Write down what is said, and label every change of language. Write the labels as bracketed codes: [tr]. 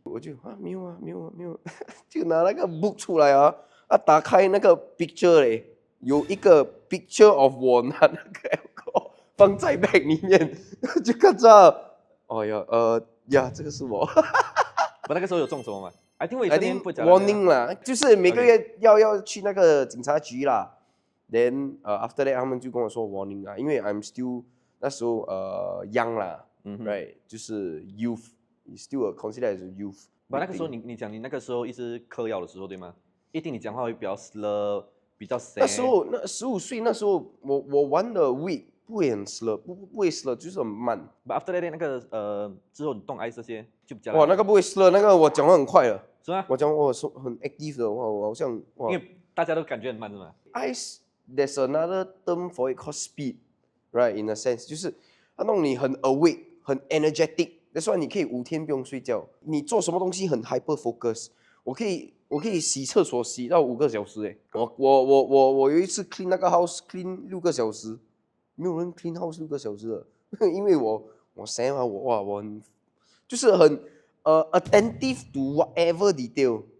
[zh] 我就没有啊，就拿那个 book 出来啊，打开那个 picture 嘞，有一个 [en] picture of [zh] 我拿那个 alcohol 放在 bag 里面，就看到，哦呀，这个是我。我那个时候有中什么吗？ [en] I think [zh] 我以 [en] I [zh] 前 [en] think [zh] 不讲了 warning 啦，就是每个月要去那个警察局啦。 [en] Then after that [zh] 他们就跟我说 warning 啊，因为 [en] I'm still [zh] 那时候young 啦。 [en] right， [zh] 就是 [en] youth，still considered as a youth。 [zh] 那个时候你讲你那个时候一直嗑药的时候对吗？一定你讲话会比较 slur， 比较 sad。那时候那15岁那时候我玩的 weed 不会很 slur，不会 slur，就是很慢。 But after that 那个之后你动 ice 这些就比较哇，那个不会 slur， 那个我讲话很快的。是吗？我讲我很 active 的，我好像因为大家都感觉很慢是吗 [en] ？Ice there's another term for it called speed，right？In a sense， [zh] 就是它弄你很 [en] awake。 [zh] 很 energetic， [en] that's why [zh] 你可以5天不用睡觉，你做什么东西很 [en] hyper focus。 [zh] 我可以洗厕所洗到5个小时诶。我有一次 clean 那个 house clean 6个小时，没有人 clean house 6个小时的，因为我想啊我很就是很 [en] attentive to whatever detail。